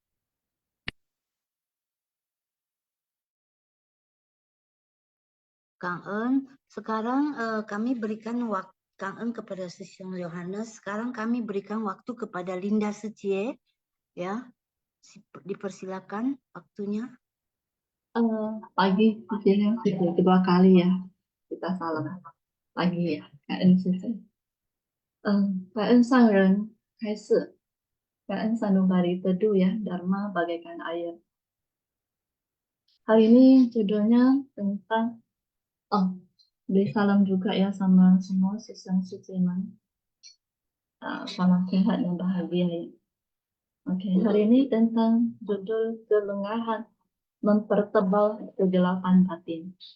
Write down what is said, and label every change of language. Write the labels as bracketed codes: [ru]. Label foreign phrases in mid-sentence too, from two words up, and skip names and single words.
[id] Kang En, sekarang kami berikan waktu Kang En kepada Sisyong Yohanes. Sekarang kami berikan waktu kepada Linda Secie, ya. Dipersilakan waktunya. Pagi Cecilia, kedua kali ya kita salam pagi ya， [zh] 感恩师姐。感恩上人开示，感恩 [id] sanubari teduh ya, Dharma bagaikan air. Hari ini judulnya tentang beri salam juga ya sama semua sisang suciman. Salam sehat dan bahagia ya. Oke, hari ini tentang judul kelengahan mempertebal kegelapan batin.